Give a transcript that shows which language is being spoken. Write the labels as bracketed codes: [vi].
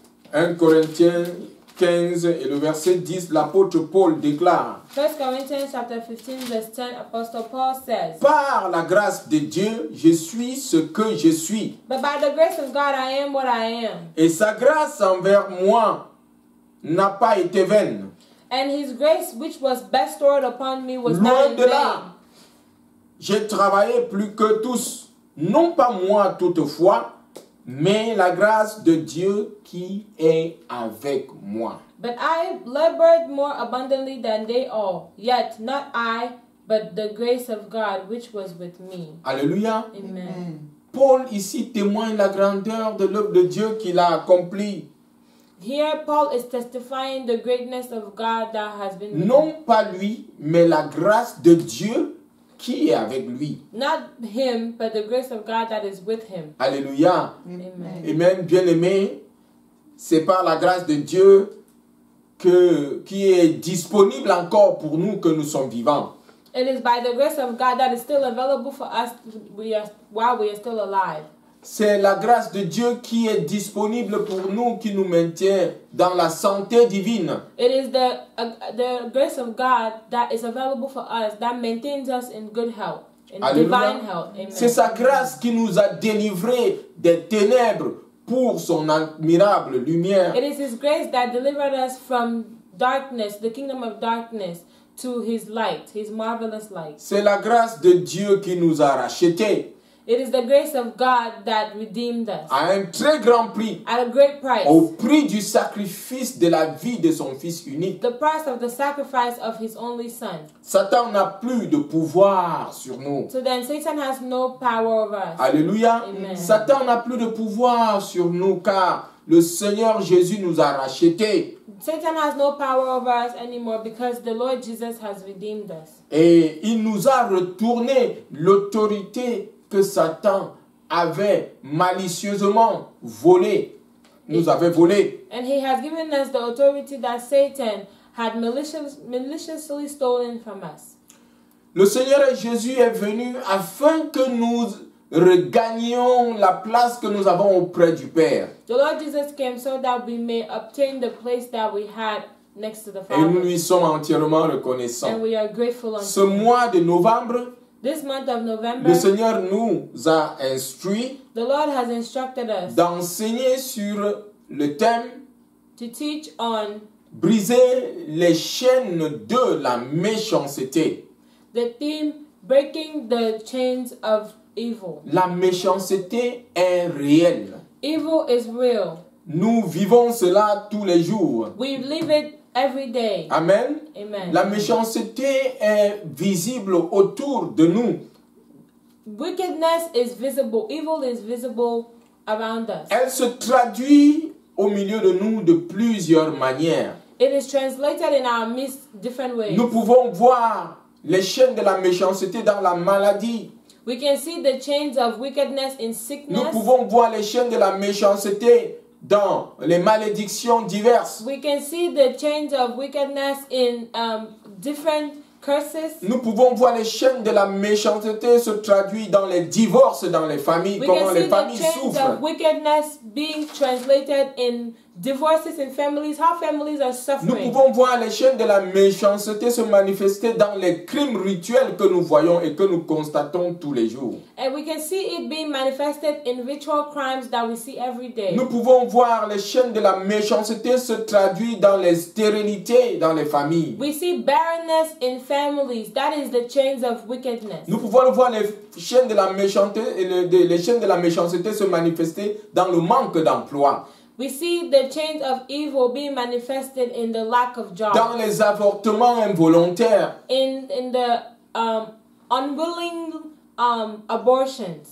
[fr] 1 Corinthiens 15 et le verset 10, l'apôtre Paul déclare: [en] 1 Corinthians chapter 15 verse 10, Apostle Paul says, [fr] par la grâce de Dieu, je suis ce que je suis. [en] but by the grace of God I am what I am. [fr] Et sa grâce envers moi n'a pas été vaine. [en] And his grace which was bestowed upon me was [fr] Loin [en] not in [fr] de [en] vain. [fr] là, j'ai travaillé plus que tous, non pas moi toutefois, mais la grâce de Dieu qui est avec moi. [en] But I labored more abundantly than they all. Yet not I, but the grace of God which was with me. [fr] Alléluia. [en] Amen. [fr] Paul ici témoigne la grandeur de l'œuvre de Dieu qu'il a accomplie. [en] Here Paul is testifying the greatness of God that has been with him. [fr] Non pas lui, mais la grâce de Dieu qui est avec lui. [en] Not him, but the grace of God that is with him. [fr] Alléluia. [en] Amen. [fr] Et même, bien-aimé, c'est par la grâce de Dieu qui est disponible encore pour nous que nous sommes vivants. [en] It is by the grace of God that is still available for us while we are still alive. [fr] C'est la grâce de Dieu qui est disponible pour nous, qui nous maintient dans la santé divine. [en] It is the grace of God that is available for us that maintains us in good health, in divine health. Amen. [fr] C'est sa grâce qui nous a délivrés des ténèbres pour son admirable lumière. [en] It is his grace that delivered us from darkness, the kingdom of darkness, to his light, his marvelous light. [fr] C'est la grâce de Dieu qui nous a rachetés. [en] It is the grace of God that redeemed us [fr] à un très grand prix, [en] at a great price. [fr] au prix du sacrifice de la vie de son Fils unique. [en] The price of the sacrifice of his only son. [fr] Satan n'a plus de pouvoir sur nous. [en] So then Satan has no power over us. [fr] Alléluia. [en] Amen. [fr] Satan n'a plus de pouvoir sur nous car le Seigneur Jésus nous a rachetés. [en] Satan has no power over us anymore because the Lord Jesus has redeemed us. [fr] Et il nous a retourné l'autorité que Satan avait malicieusement volée. Nous avait volé. [en] And he has given us the authority that Satan had maliciously stolen from us. [fr] Le Seigneur Jésus est venu afin que nous regagnions la place que nous avons auprès du Père. [en] The Lord Jesus came so that we may obtain the place that we had next to the [fr] Et nous [en] Father. [fr] lui sommes entièrement reconnaissants. [en] And we are grateful [fr] Ce [en] unto him. [fr] mois de novembre, [en] This month of November, [fr] le Seigneur nous a instruits [en] the Lord has instructed us [fr] d'enseigner sur le thème [en] to teach on [fr] briser les chaînes de la méchanceté. [en] the theme breaking the chains of evil. [fr] La méchanceté est réelle. [en] Evil is real. [fr] Nous vivons cela tous les jours. [en] We live it every day. [fr] Amen. [en] Amen. [fr] La méchanceté est visible autour de nous. [en] Wickedness is visible. Evil is visible around us. [fr] Elle se traduit au milieu de nous de plusieurs manières. [en] It is translated in our midst different ways. [fr] Nous pouvons voir les chaînes de la méchanceté dans la maladie. [en] We can see the chains of wickedness in [fr] Nous [en] sickness. [fr] pouvons voir les chaînes de la méchanceté dans les malédictions diverses. [en] We can see the chains of wickedness in different curses. [fr] Nous pouvons voir les chaînes de la méchanceté se traduire dans les divorces dans les familles, [en] We [fr] comment [en] can [fr] les [en] see the [fr] familles [en] chains [fr] souffrent. [en] of wickedness being translated in divorces in families, how families are [fr] Nous [en] suffering. [fr] pouvons voir les chaînes de la méchanceté se manifester dans les crimes rituels que nous voyons et que nous constatons tous les jours. [en] And we can see it being manifested in ritual crimes that we see every day. [fr] Nous pouvons voir les chaînes de la méchanceté se traduire dans les stérilités dans les familles. [en] We see barrenness in families. That is the chains of wickedness. [fr] Nous pouvons voir les chaînes de la méchanceté, les chaînes de la méchanceté se manifester dans le manque d'emploi, [en] We see the chains of evil being manifested in the lack of jobs, [fr] dans les avortements involontaires. [en] in the unwilling abortions.